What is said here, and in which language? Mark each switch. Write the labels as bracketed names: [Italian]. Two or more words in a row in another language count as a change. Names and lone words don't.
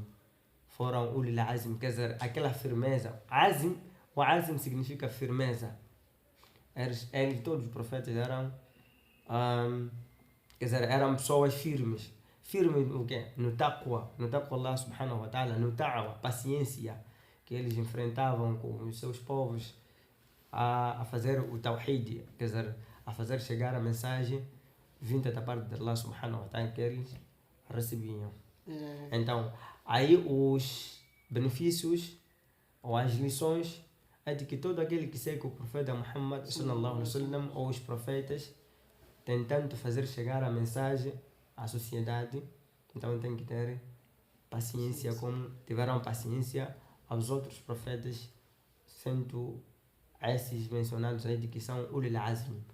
[Portuguese] Foram [Arabic] أولو العزم, [Portuguese] quer dizer, aquela firmeza. O Azm significa firmeza. Eles todos os profetas eram, quer dizer, eram pessoas firmes. Firmes no quê? No [Arabic] تقوى الله سبحانه وتعالى, [Portuguese] no ta'wa, paciência, que eles enfrentavam com os seus povos a fazer o tawhid, quer dizer, a fazer chegar a mensagem vinda da parte de Allah [Arabic] سبحانه وتعالى [Portuguese] que eles recebiam. Então, aí os benefícios ou as lições é de que todo aquele que segue o profeta Muhammad [Arabic] صلى الله عليه وسلم [Portuguese] ou os profetas tentando fazer chegar a mensagem à sociedade, então tem que ter paciência como tiveram paciência aos outros profetas, sendo esses mencionados aí de que são [Arabic] أولو العزم.